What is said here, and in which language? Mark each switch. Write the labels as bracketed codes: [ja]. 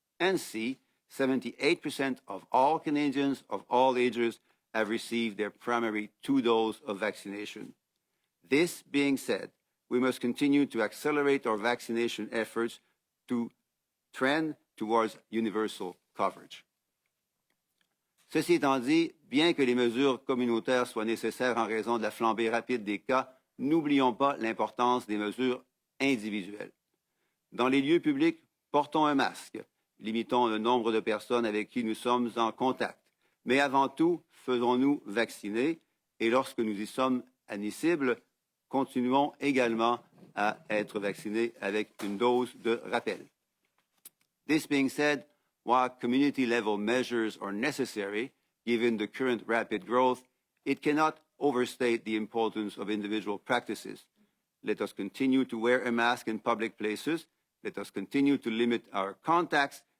[en] And 78% of all Canadians of all ages have received their primary 2 doses of vaccination. This being said, we must continue to accelerate our vaccination efforts to trend towards universal coverage. [fr] Ceci étant dit, bien que les mesures communautaires soient nécessaires en raison de la flambée rapide des cas, n'oublions pas l'importance des mesures individuelles. Dans les lieux publics, portons un masque, limitons le nombre de personnes avec qui nous sommes en contact. Mais avant tout, faisons-nous vacciner et lorsque nous y sommes admissibles, continuons également à être vaccinés avec une dose de rappel. [en] This being said, while community-level measures are necessary, given the current rapid growth, it cannot overstate the importance of individual practices. Let us continue to wear a mask in public places. Let us continue to limit our contacts.